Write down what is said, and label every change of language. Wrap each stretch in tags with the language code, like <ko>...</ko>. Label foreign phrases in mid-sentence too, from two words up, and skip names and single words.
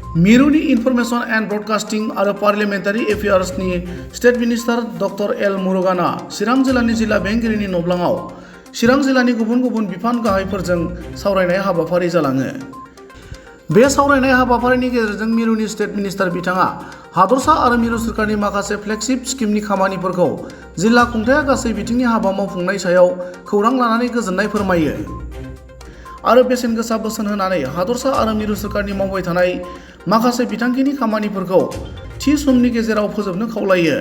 <brx>मिरुनि इनफरमेशन एंड ब्रॉडकास्टिंग और पार्लियामेंटारि एफेयार्सनि</brx> <en>State Minister</en> <brx>डॉक्टर एल मुरुगाना चिरां जिल्लानि जिल्ला बेंगिरिनि नब्लाङाव चिरां जिल्लानि गुबुन गुबुन बिफान गाहायफोरजों सावरायनाय हाबाफारि जालाङो। बे सावरायनाय हाबाफारिनि गेजेरजों मिरुनि</brx> <en>State Minister</en> <brx>बिथाङा हादरसा आरो मिरु सोरखारनि माखासे फ्लेगशिप स्किमनि खामानिफोरखौ जिल्ला खुंथाया गासै बिथिंनि हाबा मावफुंनाय सायाव खौरां लानानै गोजोननाय फोरमायो आरो बेसेन गोसा बोसोन होनानै हादरसा आरो मिरु सोरखारनि मावबाय थानाय माखासे बिथांखिनि खामानिफोरखौ थि समनि गेजेराव फोजोबनो खावलायो।</brx>